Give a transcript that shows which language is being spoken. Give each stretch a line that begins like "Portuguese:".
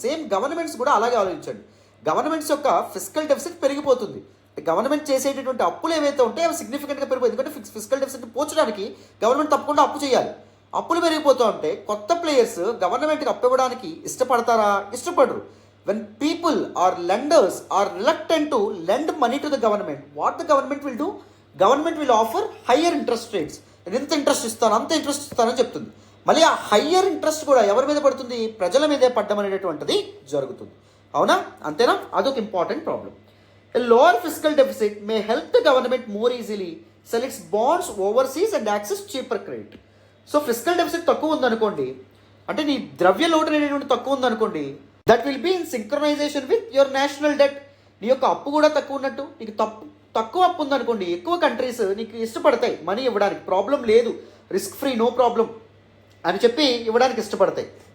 Telugu: Same governments కూడా అలాగే ఆలోచించండి. గవర్నమెంట్స్ యొక్క ఫిజికల్ డెఫిసిట్ పెరిగిపోతుంది. గవర్నమెంట్ చేసేటటువంటి అప్పులు ఏవైతే ఉంటాయో అవి సిగ్నిఫికెంట్గా పెరిగిపోతుంది. ఎందుకంటే ఫిజికల్ డెఫిసిట్ పోర్చడానికి గవర్నమెంట్ తప్పకుండా అప్పు చేయాలి. అప్పులు పెరిగిపోతూ ఉంటే కొత్త ప్లేయర్స్ గవర్నమెంట్కి అప్పు ఇవ్వడానికి ఇష్టపడతారా? ఇష్టపడరు.
English: When people or lenders are reluctant to lend money to the government, what the government will do? Government will offer higher interest rates.
Telugu: నేను ఎంత ఇంట్రెస్ట్ ఇస్తాను అంత ఇంట్రెస్ట్ ఇస్తానని చెప్తుంది. మళ్ళీ ఆ హయ్యర్ ఇంట్రెస్ట్ కూడా ఎవరి మీద పడుతుంది? ప్రజల మీదే పడ్డం అనేటటువంటిది జరుగుతుంది. అవునా? అంతేనా? అదొక important problem.
English: A lower fiscal deficit may help the government more easily sell its bonds overseas and access cheaper credit.
Telugu: So physical deficit తక్కువ ఉందనుకోండి, అంటే నీ ద్రవ్య లోటు అనేటువంటి తక్కువ ఉందనుకోండి,
English: That will be in synchronisation with your national debt.
Telugu: నీ యొక్క అప్పు కూడా తక్కువ ఉన్నట్టు. నీకు తక్కువ అప్పు ఉందనుకోండి, ఎక్కువ కంట్రీస్ నీకు ఇష్టపడతాయి మనీ ఇవ్వడానికి, ప్రాబ్లం లేదు, రిస్క్ ఫ్రీ, నో ప్రాబ్లం అని చెప్పి ఇవ్వడానికి ఇష్టపడతాయి.